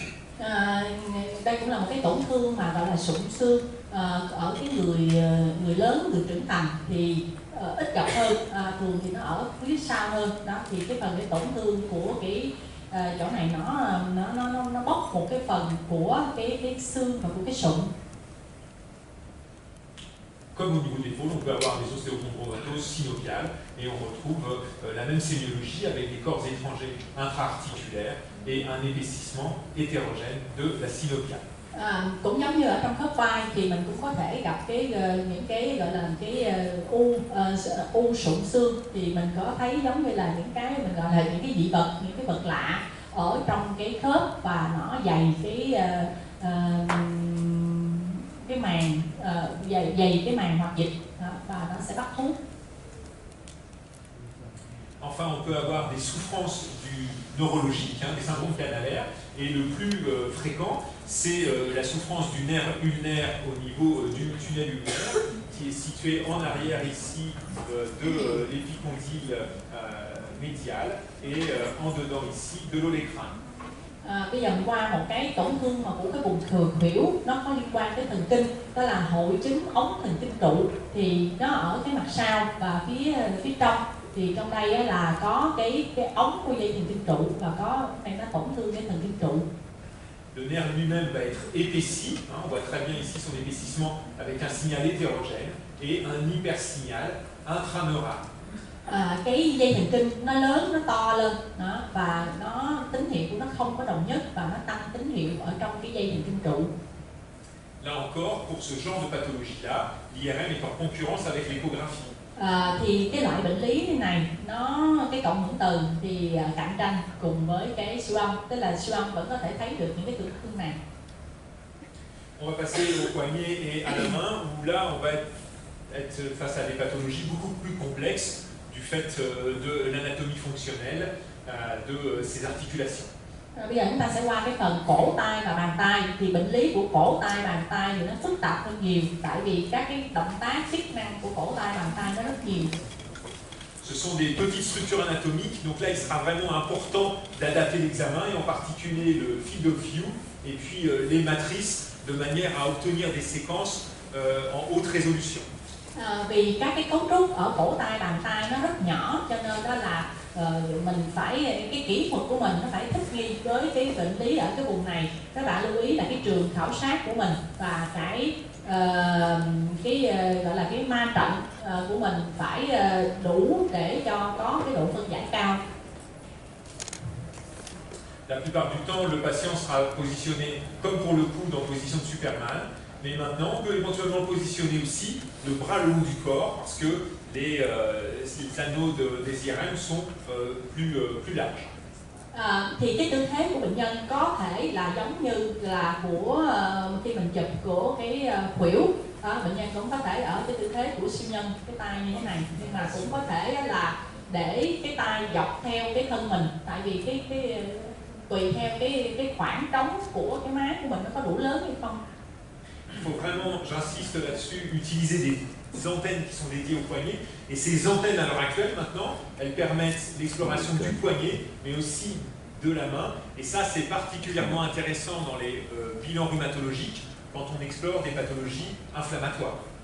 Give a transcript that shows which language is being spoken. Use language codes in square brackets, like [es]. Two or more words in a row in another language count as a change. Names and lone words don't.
[vi] Đây cũng là một cái tổn thương mà gọi là sụn xương ở cái người lớn, người trưởng thành thì ít gặp hơn, thường thì nó ở phía sau hơn. Đó thì cái phần cái tổn thương của cái chỗ này nó bóc một cái phần của cái xương và của cái sụn. [fr] Comme au niveau de l'épaule, on peut avoir des ostéochondromatoses synoviales, et on retrouve la même sémiologie avec des corps étrangers intra-articulaires et un épaississement hétérogène de la synoviale. [vi] Cũng giống như ở trong khớp vai thì mình cũng có thể gặp những cái gọi là cái u sụn xương, thì mình có thấy giống như là những cái mình gọi là những cái dị vật, những cái vật lạ ở trong cái khớp, và nó dày cái màng dày cái màng hoạt dịch và nó sẽ bắt hút. [fr] Enfin, on peut avoir des souffrances neurologiques, des syndromes canalaires, et le plus fréquent, c'est la souffrance du nerf ulnaire au niveau du tunnel ulnaire, qui est situé en arrière ici de l'épicondyle médial, et en dedans ici de l'olecrâne. [vi] Bây giờ mình qua một cái tổn thương mà của cái vùng thừa khuỷu, nó có liên quan tới thần kinh, đó là hội chứng ống thần kinh trụ. Thì nó ở cái mặt sau và phía trong, thì trong đây là có cái ống của dây thần kinh trụ, và có đây nó tổn thương cái thần kinh trụ. [fr] Le nerf lui-même va être épaissi, on voit très bien ici son épaississement avec un signal hétérogène et un hypersignal intraneural. [vi] Cái dây thần kinh nó lớn, nó to lên và nó tín hiệu của nó không có đồng nhất, và nó tăng tín hiệu ở trong cái dây thần kinh trụ. [fr] Là encore, pour ce genre de pathologie-là, l'IRM est en concurrence avec l'échographie. [vi] Thì cái loại bệnh lý này cái cộng hưởng từ thì cạnh tranh cùng với cái siêu âm, tức là siêu âm vẫn có thể thấy được những cái tổn thương này. [fr] On va passer au poignet et à la main, où là on va être face à des pathologies beaucoup plus complexes du fait de l'anatomie fonctionnelle de ces articulations. [vi] Bây giờ chúng ta sẽ qua cái phần cổ tay và bàn tay. Thì bệnh lý của cổ tay, bàn tay thì nó phức tạp hơn nhiều, tại vì các cái động tác chức năng của cổ tay, bàn tay nó rất nhiều. [fr] Ce sont des petites structures anatomiques, donc là il sera vraiment important d'adapter l'examen, et en particulier le [en] field of view [fr] et puis les matrices, de manière à obtenir des séquences en haute résolution. [vi] Vì các cái cấu trúc ở cổ tay, bàn tay nó rất nhỏ, cho nên đó là mình phải, cái kỹ thuật của mình nó phải thích nghi với cái bệnh lý ở cái vùng này. Các bạn lưu ý là cái trường khảo sát của mình và cái gọi là cái ma trận của mình phải đủ để cho có cái độ phân giải cao. [fr] La plupart du temps, le patient sera positionné comme pour le coude en position de Superman, mais maintenant on peut éventuellement positionner aussi le bras le haut du corps parce que les anneaux des IRM sont plus larges. [vi] Thì cái tư thế của bệnh nhân có thể là giống như là của khi mình chụp của cái khuỷu, bệnh nhân cũng có thể ở cái tư thế của siêu nhân, cái tay như thế này, nhưng mà cũng có thể là để cái tay dọc theo cái thân mình, tại vì cái tùy theo cái khoảng trống của cái má của mình nó có đủ lớn hay không. [fr] Il faut vraiment, j'insiste là-dessus, utiliser des antennes qui sont dédiées au poignet. Et ces antennes, à l'heure actuelle, maintenant, elles permettent l'exploration du poignet, mais aussi de la main. Et ça, c'est particulièrement intéressant dans les bilans rhumatologiques, quand on explore des pathologies inflammatoires.